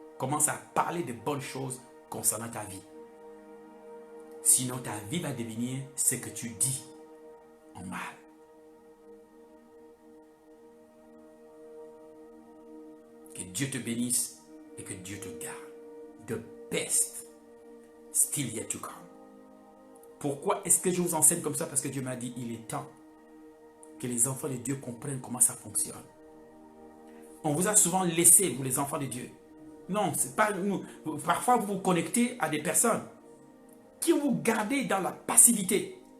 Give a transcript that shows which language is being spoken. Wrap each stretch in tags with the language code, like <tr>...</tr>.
<fr>Commence à parler de bonnes choses concernant ta vie. Sinon ta vie va devenir ce que tu dis en mal. Que Dieu te bénisse et que Dieu te garde.</fr> <en>The best still yet to come.</en> <fr>Pourquoi est-ce que je vous enseigne comme ça? Parce que Dieu m'a dit, il est temps que les enfants de Dieu comprennent comment ça fonctionne. On vous a souvent laissé, vous les enfants de Dieu. Non, c'est pas nous. Parfois, vous vous connectez à des personnes qui vous gardez dans la passivité.</fr>